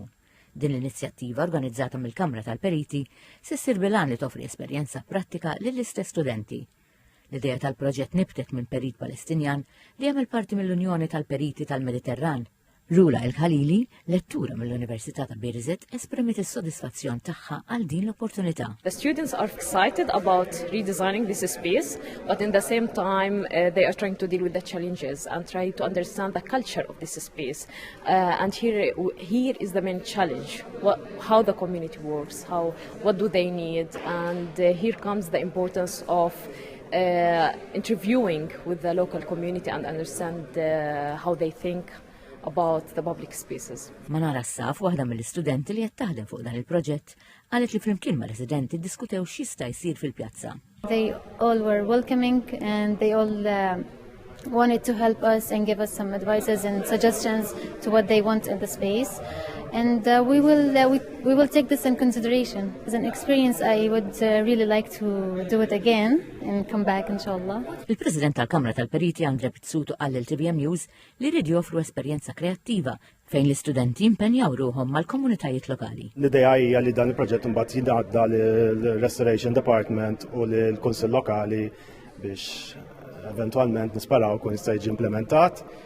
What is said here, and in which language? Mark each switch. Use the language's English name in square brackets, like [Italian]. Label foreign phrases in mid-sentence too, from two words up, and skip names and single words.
[Maltese] Din l-inizjattiva organizzata mill-Kamra tal-Periti se ssir bilan li toffri esperjenza prattika lill-istess studenti. L-idea tal-proġett nibtet minn perit Palestinjan li jagħmel parti mill-Unjoni tal-Periti tal-Mediterran. Rula El-Khalili, lettura mill-Università ta' Birzet, esprimiet is-sodisfazzjon tagħha għal din l-opportunità. [English] The students are excited about redesigning this space, but in the same time they are trying to deal with the challenges and try to understand the culture of this space. And here is the main challenge: how the community works, what do they need, and here comes the importance of interviewing with the local community and understand how they think about the public spaces. [Maltese] Manara Saf, waħda mill-istudenti li qed taħdem fuq dan il-proġett, qalet li flimkien ma' residenti diskutew x'jista' jsir fil-pjazza. [English] They all were welcoming and they all wanted to help us and give us some advices and suggestions to what they want in the space. And we will take this in consideration. As an experience, I would really like to do it again and come back, inshallah. [Maltese] Il-President tal-Kamra tal-Periti Andre Pizzuto qal l-TVM News li jridu joffru esperjenza kreattiva fejn l-istudenti impenjaw ruhom mal-komunitajiet lokali. L-idea hija li dan il-proġett imbagħad jingħadda l-Restoration Department u l-Kunsill Lokali biex eventualment nisparaw kun jista' jiġi implementat.